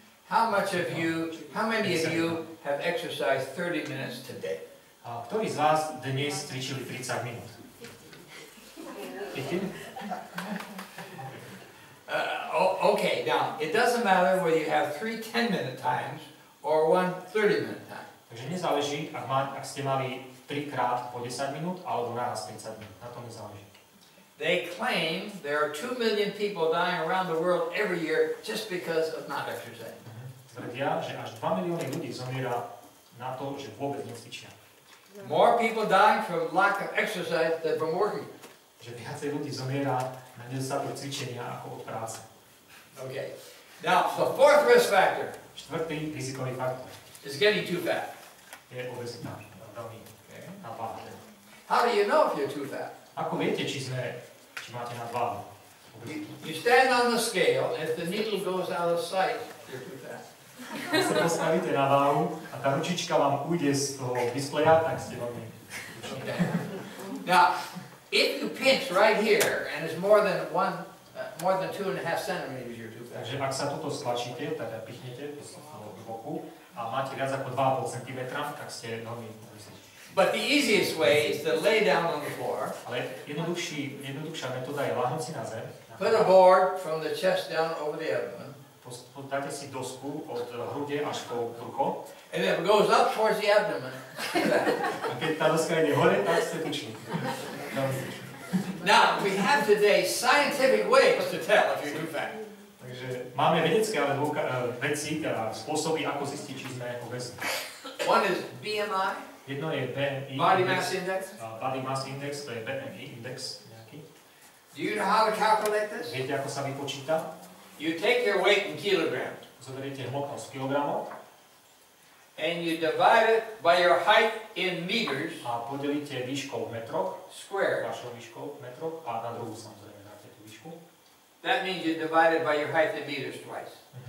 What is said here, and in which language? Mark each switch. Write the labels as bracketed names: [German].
[English] How many of you have exercised 30 minutes today? [Slovak] Ktorí z vás dnes cvičili 30 minút? [English] Okay, now, it doesn't matter whether you have 3 10-minute times or 1 30-minute time. [Slovak] Takže nezáleží, ak ste mali 3 krát po 10 minút alebo naraz 30 minút. Na tom nezáleží. [English] They claim there are 2 million people dying around the world every year just because of not exercising. [Slovak] Tvrdia, že až 2 milióny ľudí zomiera na to, že vôbec necvičia. [English] More people dying from lack of exercise than from working. [Slovak] Že viacej ľudí zomiera na nedostatok cvičenia ako od práce. [English] Okay. Now, the fourth risk factor. [Slovak] Štvrtý rizikový faktor. [English] Is getting too fat. [Slovak] Je obezita. Veľmi napáda. [English] How do you know if you're too fat? [Slovak] Ako viete, či máte nadváhu? [English] You stand on the scale, and if the needle goes out of sight, you're too fat. [Slovak] Keď sa postavíte na váhu a tá ručička vám ujde z toho displeja, tak ste veľmi tuční. [English] Now, if you pinch right here and it's more than 2.5 centimeters, you're too fat. [Slovak] Takže ak sa toto stlačíte, teda pichnete do boku a máte viac ako 2,5 cm, tak ste veľmi obezní. [English] But the easiest way is to lay down on the floor. [Slovak] Ale jednoduchšia metóda je ľahnúť si na zem. [English] Put a board from the chest down over the abdomen. [Slovak] Dáte si dosku od hrude až po brucho. [English] And if it goes up towards the abdomen. [Slovak] A keď tá doska ide hore, tak ste tuční. [English] Now, we have today scientific ways to tell if you're too fat. [Slovak] Takže máme vedecké veci, spôsoby, ako zistiť, či sme obezní. [English] One is BMI. [Slovak] Jedno je BMI, [English] Body mass index. [Slovak] body mass index, to je BMI index nejaký. [English] Do you know how to calculate this? [Slovak] Viete, ako sa vypočíta? [English] You take your weight in kilograms [Slovak] Zoberiete hmotnosť kilogramov [English] and you divide it by your height in meters [Slovak] a podelíte výškou v metroch, [English] squared. [Slovak] vašou výškou v metroch a na druhú samozrejme dáte tú výšku. [English] That means you divide it by your height in meters twice.